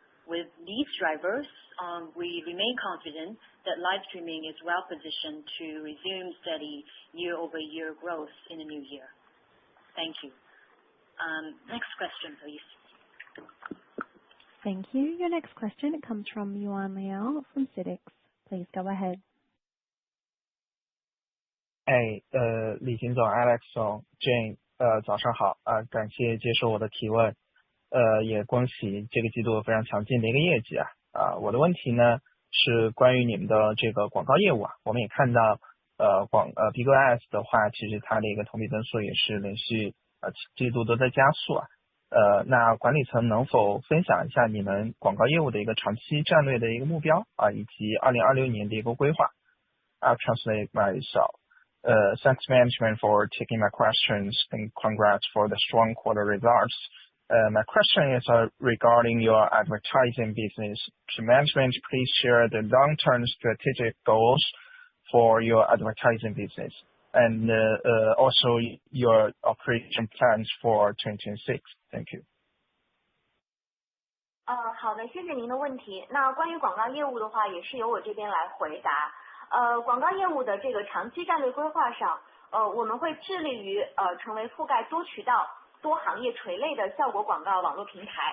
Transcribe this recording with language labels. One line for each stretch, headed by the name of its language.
English: With these drivers, we remain confident that live streaming is well positioned to resume steady year-over-year growth in the new year. Thank you. Next question, please. Thank you. Your next question comes from Yuan Liao from CITIC. Please go ahead.
Chinese: 李行总 Alex 总 Jane 早上好感谢接受我的提问也恭喜这个季度非常强劲的一个业绩我的问题呢是关于你们的这个广告业务我们也看到Bigo Ads 的话其实它的一个同比增速也是连续季度都在加速那管理层能否分享一下你们广告业务的一个长期战略的一个目标以及2026年的一个规划
English: I'll translate myself. Thanks management for taking my questions and congrats for the strong quarter results. My question is regarding your advertising business. Can management please share the long-term strategic goals for your advertising business and also your operation plans for 2026? Thank you.
Chinese: 好的，谢谢您的问题。那关于广告业务的话，也是由我这边来回答。广告业务的这个长期战略规划上，我们会致力于成为覆盖多渠道、多行业垂类的效果广告网络平台。